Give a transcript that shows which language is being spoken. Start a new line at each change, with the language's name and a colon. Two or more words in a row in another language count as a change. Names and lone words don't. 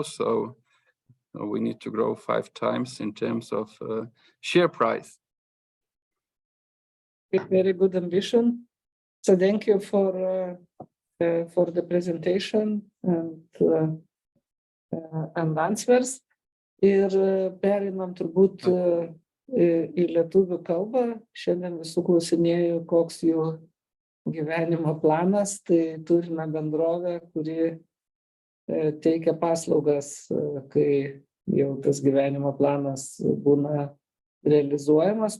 English: So we need to grow 5 times in terms of share price. Very good ambition. So thank you for the presentation and answers.
Lithuanian: Ir perinam turbūt į lietuvių kalbą. Šiandien visų klausinėjau, koks jų gyvenimo planas. Tai turime bendrovę, kuri teikia paslaugas, kai jau tas gyvenimo planas būna realizuojamas.